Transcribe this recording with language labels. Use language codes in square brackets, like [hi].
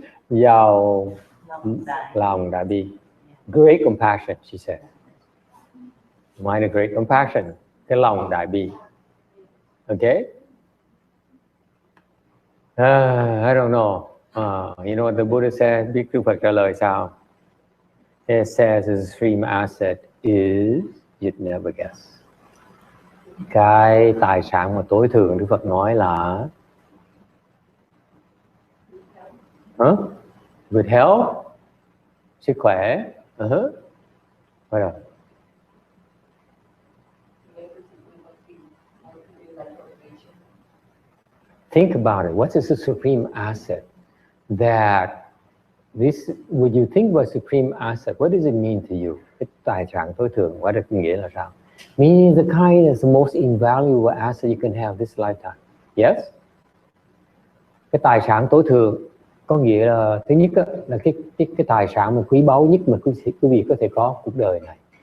[vi] Giàu lòng đại bi. [en] Great compassion, she said. Mind of great compassion. [vi] Cái lòng đại bi. [en] Okay? I don't know. You know what the Buddha said? [vi] Big Đức Phật trả lời sao? [en] It says his supreme asset is, you'd never guess. [vi] Cái tài sản mà tối thượng Đức Phật nói là [en] Good health, [vi] sức khỏe. [en] What else? Think about it. What is the supreme asset that this? Would you think was supreme asset? What does it mean to you? [vi] Cái tài sản tối thượng, [en] what does [vi] nghĩa là sao? [en] Meaning the kind is the most invaluable asset you can have this lifetime. Yes. [vi] Cái tài sản tối thượng có nghĩa là thứ nhất là cái tài sản mà quý báu nhất mà quý vị có thể có cuộc đời này.